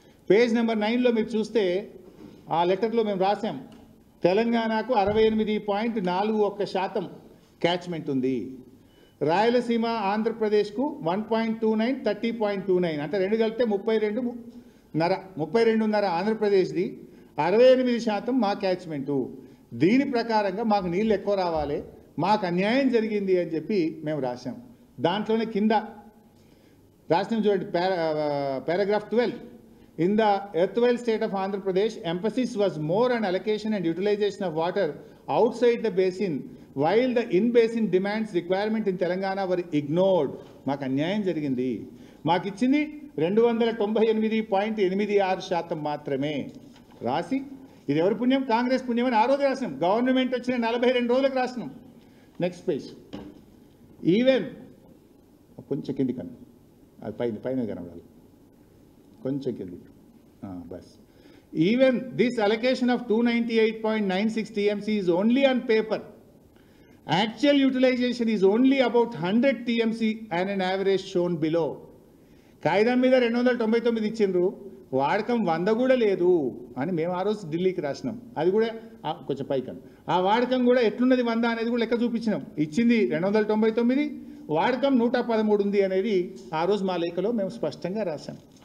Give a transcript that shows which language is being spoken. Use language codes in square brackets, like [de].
[te] Page number 9లో మీరు చూస్తే ఆ లెటర్లో మేము రాసాం, తెలంగాణకు 68.41% క్యాచ్మెంట్ ఉంది, రాయలసీమ ఆంధ్రప్రదేశ్కు 1.29, 30.29, అంటే రెండు కలిపితే 32.5 ఆంధ్రప్రదేశ్ది, 68% మా క్యాచ్మెంటు. దీని ప్రకారంగా మాకు నీళ్ళు ఎక్కువ రావాలి, మాకు అన్యాయం జరిగింది అని చెప్పి మేము రాసాం. దాంట్లోనే కింద రాసినాం చూడండి, paragraph 12. [en] In the erstwhile state of Andhra Pradesh, emphasis was more on allocation and utilization of water outside the basin, while the in-basin demands requirement in Telangana were ignored. [te] మాకు అన్యాయం జరిగింది, మాకు ఇచ్చింది 298.86% మాత్రమే రాసి, ఇది ఎవరి పుణ్యం? కాంగ్రెస్ పుణ్యం అని ఆ రోజు రాసినాం. గవర్నమెంట్ వచ్చిన 42 రోజులకు రాసినాం. Next page. ఈవెన్ కొంచెం కింది కన్నా, అది పైన కనబడాలి, కొంచెం కింది bus. [en] Even this allocation of 298.96 TMC is only on paper. Actual utilization is only about 100 TMC and an average shown below. [te] కాగితం మీద 299 ఇచ్చిండ్రు, వాడకం 100 కూడా లేదు అని మేము ఆ రోజు ఢిల్లీకి రాసినాం. అది కూడా కొంచెం పైకం, ఆ వాడకం కూడా ఎట్లున్నది 100 అనేది కూడా లెక్క చూపించినాం. ఇచ్చింది 299, వాడకం 113 ఉంది అనేది ఆ రోజు మా లేఖలో మేము స్పష్టంగా రాసాం.